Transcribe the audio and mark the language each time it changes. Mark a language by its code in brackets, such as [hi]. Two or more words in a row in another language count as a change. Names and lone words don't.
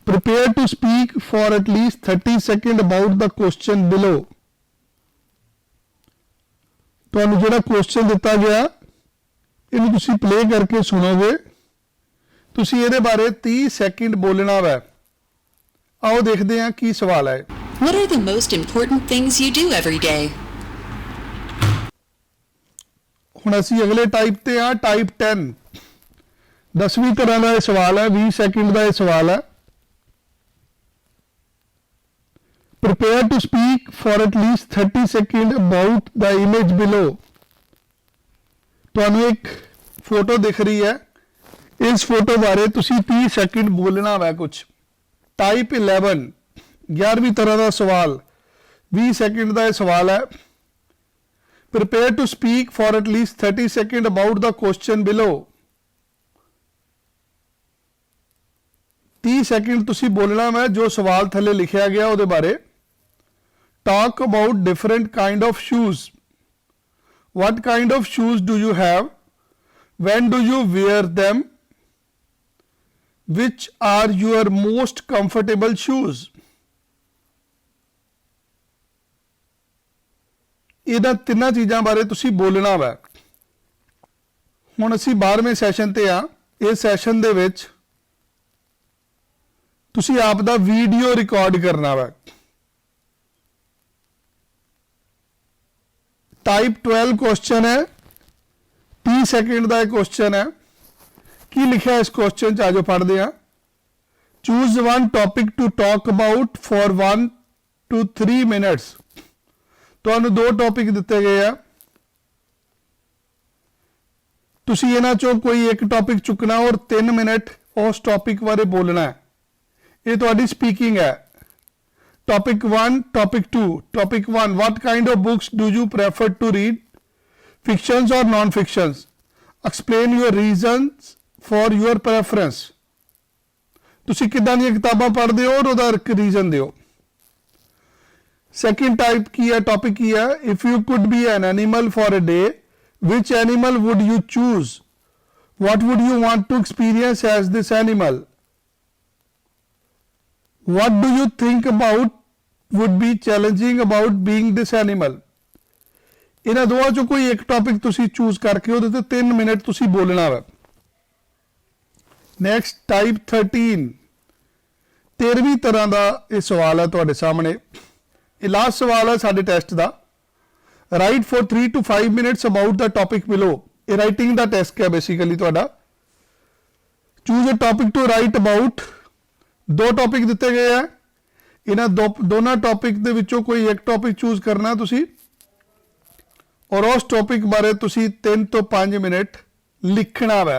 [en] Prepare to speak for at least 30 seconds about the question below. [pa] ਤੁਹਾਨੂੰ ਜਿਹੜਾ ਕੁਐਸਚਨ ਦਿੱਤਾ ਗਿਆ ਇਹਨੂੰ ਤੁਸੀਂ ਪਲੇ ਕਰਕੇ ਸੁਣੋਗੇ। ਤੁਸੀਂ ਇਹਦੇ ਬਾਰੇ 30 ਸੈਕਿੰਡ ਬੋਲਣਾ ਵਾ। ਆਓ ਦੇਖਦੇ ਹਾਂ ਕੀ ਸਵਾਲ ਹੈ। [en] What are the most important things you do every day? [pa] ਹੁਣ ਅਸੀਂ ਅਗਲੇ ਟਾਈਪ ਤੇ ਆ, ਟਾਈਪ 10, 10ਵੀਂ ਤਰ੍ਹਾਂ ਦਾ ਇਹ ਸਵਾਲ ਹੈ। 20 ਸੈਕਿੰਡ ਦਾ ਇਹ ਸਵਾਲ ਹੈ। [en] Prepare to speak for at least 30 seconds about the image below. [pa] ਤੁਹਾਨੂੰ ਇੱਕ ਫੋਟੋ ਦਿਖ ਰਹੀ ਹੈ, ਇਸ ਫੋਟੋ ਬਾਰੇ ਤੁਸੀਂ 30 ਸੈਕਿੰਡ ਬੋਲਣਾ ਵਾ ਕੁਝ। ਟਾਈਪ 11, 11ਵੀਂ ਤਰ੍ਹਾਂ ਦਾ ਸਵਾਲ, 20 ਸੈਕਿੰਡ ਦਾ ਇਹ ਸਵਾਲ ਹੈ। [en] Prepare to speak for at least 30 seconds about the question below. [pa] 30 ਸੈਕਿੰਡ ਤੁਸੀਂ ਬੋਲਣਾ ਵਾ ਜੋ ਸਵਾਲ ਥੱਲੇ ਲਿਖਿਆ ਗਿਆ ਉਹਦੇ ਬਾਰੇ। [en] Talk about different kind of shoes. What kind of shoes do you have? When do you wear them? Which are your most comfortable shoes? [pa] ਇਹਨਾਂ ਤਿੰਨਾਂ ਚੀਜ਼ਾਂ ਬਾਰੇ ਤੁਸੀਂ ਬੋਲਣਾ ਵਾ। ਹੁਣ ਅਸੀਂ 12ਵੇਂ ਸੈਸ਼ਨ ਤੇ ਆ। ਇਸ ਸੈਸ਼ਨ ਦੇ ਵਿੱਚ ਤੁਸੀਂ ਆਪ ਦਾ ਵੀਡੀਓ ਰਿਕਾਰਡ ਕਰਨਾ ਵਾ। ਟਾਈਪ 12 ਕੁਐਸਚਨ ਹੈ, 30 ਸੈਕਿੰਡ ਦਾ ਇਹ ਕੁਐਸਚਨ ਹੈ। ਕੀ ਲਿਖਿਆ ਇਸ ਕੁਐਸਚਨ 'ਚ, ਆਜੋ ਪੜ੍ਹਦੇ ਆ। [en] Choose one topic to talk about for 1 to 3 minutes. [pa] ਤੁਹਾਨੂੰ 2 ਟੌਪਿਕ ਦਿੱਤੇ ਗਏ ਆ, ਤੁਸੀਂ ਇਹਨਾਂ ਚੋਂ ਕੋਈ ਇੱਕ ਟੌਪਿਕ ਚੁੱਕਣਾ ਔਰ 3 ਮਿੰਟ ਉਸ ਟੌਪਿਕ ਬਾਰੇ ਬੋਲਣਾ ਹੈ। ਇਹ ਤੁਹਾਡੀ ਸਪੀਕਿੰਗ ਹੈ। [en] Topic 1, Topic 2. Topic 1, what kind of books do you prefer to read? Fictions or non-fictions? Explain your reasons for your preference. [pa] ਤੁਸੀਂ ਕਿੱਦਾਂ ਦੀਆਂ ਕਿਤਾਬਾਂ ਪੜ੍ਹਦੇ ਹੋ ਔਰ ਉਹਦਾ ਰੀਜ਼ਨ ਦਿਓ। ਸੈਕਿੰਡ ਟਾਈਪ ਕੀ ਹੈ, ਟੌਪਿਕ ਕੀ ਹੈ? [en] If you could be an animal for a day, which animal would you choose? What would you want to experience as this animal? What do you think about would be challenging about being this animal? [pa] ਇਹਨਾਂ ਦੋਵਾਂ ਚੋਂ ਕੋਈ ਇੱਕ ਟੌਪਿਕ ਤੁਸੀਂ ਚੂਜ਼ ਕਰਕੇ ਉਹਦੇ ਤੇ 3 ਮਿੰਟ ਤੁਸੀਂ ਬੋਲਣਾ ਵਾ। ਨੈਕਸਟ ਟਾਈਪ 13, 13ਵੀਂ ਤਰ੍ਹਾਂ ਦਾ ਇਹ ਸਵਾਲ ਹੈ ਤੁਹਾਡੇ ਸਾਹਮਣੇ। ਇਹ ਲਾਸਟ ਸਵਾਲ ਹੈ ਸਾਡੇ ਟੈਸਟ ਦਾ। [en] Write for 3 to 5 minutes about the topic below. [pa] ਇਹ ਰਾਈਟਿੰਗ ਦਾ ਟੈਸਟ ਹੈ ਬੇਸਿਕਲੀ ਤੁਹਾਡਾ। [en] Choose a topic to write about. [pa] 2 ਟੌਪਿਕ ਦਿੱਤੇ ਗਏ ਆ, ਇਹਨਾਂ ਦੋਨਾਂ ਟੌਪਿਕ ਦੇ ਵਿੱਚੋਂ ਕੋਈ ਇੱਕ ਟੌਪਿਕ ਚੂਜ਼ ਕਰਨਾ ਤੁਸੀਂ ਔਰ ਉਸ ਟੌਪਿਕ ਬਾਰੇ ਤੁਸੀਂ 3 ਤੋਂ 5 ਮਿੰਟ ਲਿਖਣਾ ਵਾ।